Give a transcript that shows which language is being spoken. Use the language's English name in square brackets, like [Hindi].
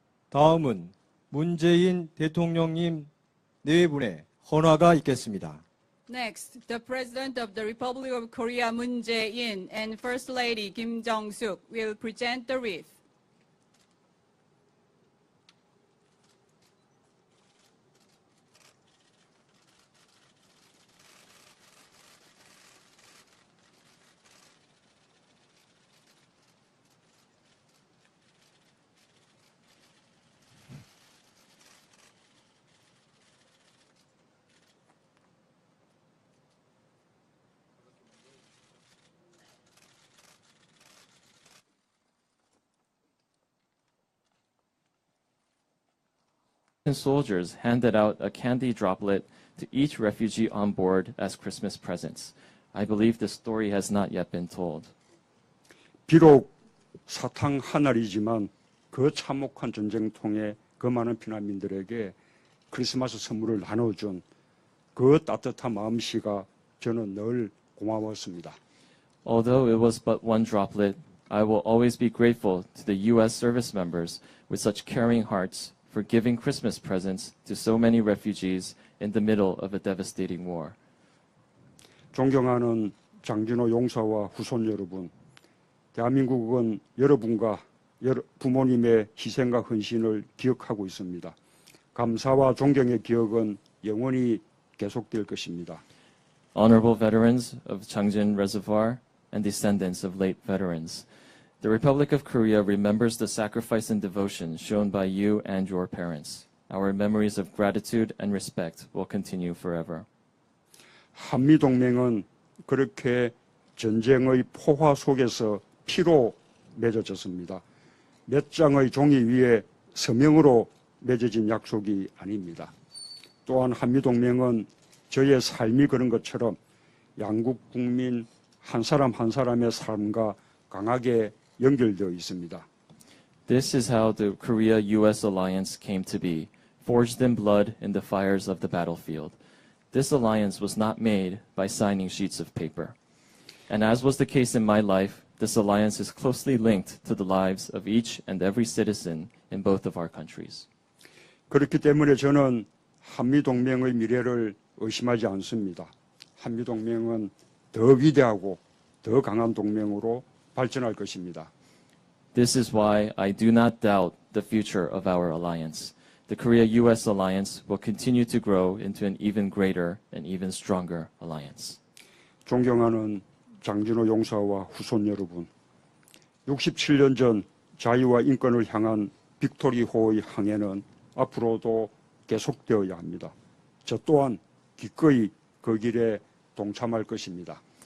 [Korean] 다음은 문재인 대통령님 네 분의 헌화가 있겠습니다. [English] Next, the President of the Republic of Korea, Moon Jae-in, and First Lady Kim Jong-suk will present the wreath. Soldiers handed out a candy droplet to each refugee on board as Christmas presents. I believe the story has not yet been told. [Korean] 비록 사탕 한 알이지만 그 참혹한 전쟁통에 그 많은 피난민들에게 크리스마스 선물을 나눠준 그 따뜻한 마음씨가 저는 늘 고마웠습니다. [English] Although it was but one droplet, I will always be grateful to the U.S. service members with such caring hearts for giving Christmas presents to so many refugees in the middle of a devastating war. [Korean] 존경하는 장진호 용사와 후손 여러분, 대한민국은 여러분과 부모님의 희생과 헌신을 기억하고 있습니다. 감사와 존경의 기억은 영원히 계속될 것입니다. [English] Honorable veterans of Changjin Reservoir and descendants of late veterans, the Republic of Korea remembers the sacrifice and devotion shown by you and your parents. Our memories of gratitude and respect will continue forever. [Korean] 한미동맹은 그렇게 전쟁의 포화 속에서 피로 맺어졌습니다. 몇 장의 종이 위에 서명으로 맺어진 약속이 아닙니다. 또한 한미동맹은 저의 삶이 그런 것처럼 양국 국민 한 사람 한 사람의 삶과 강하게 연결되어 있습니다. [English] This is how the Korea-U.S. alliance came to be, forged in blood in the fires of the battlefield. This alliance was not made by signing sheets of paper. And as was the case in my life, this alliance is closely linked to the lives of each and every citizen in both of our countries. [Korean] 그렇기 때문에 저는 한미동맹의 미래를 의심하지 않습니다. 한미동맹은 더 위대하고 더 강한 동맹으로 발전할 것입니다. [English] This is why I do not doubt the future of our alliance. The Korea-US alliance will continue to grow into an even greater and even stronger alliance. [Korean] 존경하는 장진호 용사와 후손 여러분, 67년 전 자유와 인권을 향한 빅토리호의 항해는 앞으로도 계속되어야 합니다. 저 또한 기꺼이 그 길에 동참할 것입니다.